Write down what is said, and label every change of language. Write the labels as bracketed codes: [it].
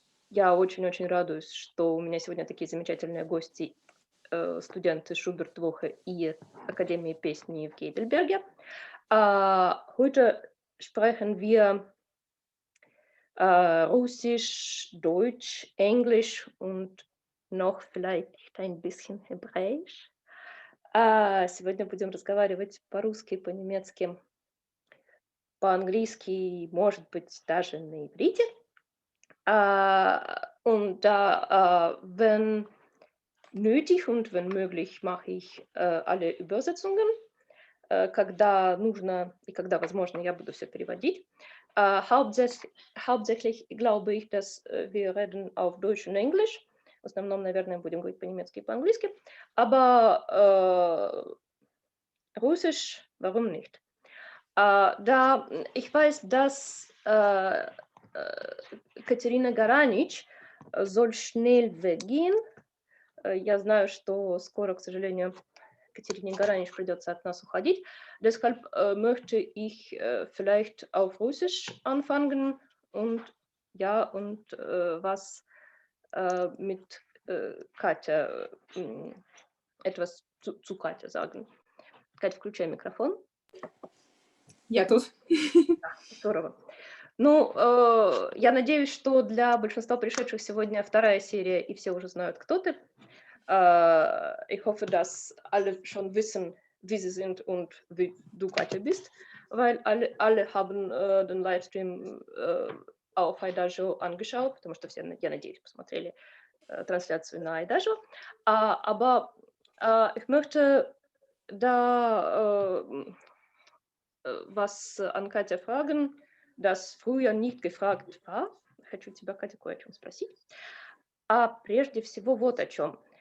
[ru] Я очень-очень радуюсь, что у меня сегодня такие замечательные гости, студенты Schubert-Woche и Академии песни в Гейдельберге. [de] Heute sprechen wir Russisch, Deutsch, Englisch und noch vielleicht ein bisschen Hebräisch. [ru] Сегодня будем разговаривать по-русски, по-немецки, по-английски, может быть, даже на иврите. [de] Und wenn nötig und wenn möglich, mache ich alle Übersetzungen. [ru] Когда нужно и когда возможно, я буду все переводить. [de] Hauptsächlich glaube ich, dass wir reden auf Deutsch und Englisch. [ru] В основном, наверное, будем говорить по-немецки и по-английски. [de] Aber Russisch, warum nicht? Da ich weiß, dass Kateryna Garanich soll schnell weggehen. [ru] Я знаю, что скоро, к сожалению, Kateryna Garanich придется от нас уходить. [de] Deshalb möchte ich vielleicht auf Russisch anfangen und was mit Katja etwas zu Katja sagen. [ru] Катя, включай микрофон. Я тут. Здорово. Ну, я надеюсь, что для большинства пришедших сегодня вторая серия, и все уже знают, кто ты. [de] Ich hoffe, dass alle schon wissen, wie sie sind und wie du, Katja, bist, weil alle haben den Livestream auf Айдажо angeschaut, [ru] потому что все, я надеюсь, посмотрели трансляцию на Айдажо. [de] Aber ich möchte da was an Katja fragen, das früher nicht gefragt war. [ru] Хочу тебя, Катя, кое о чем спросить. А прежде всего вот о чем.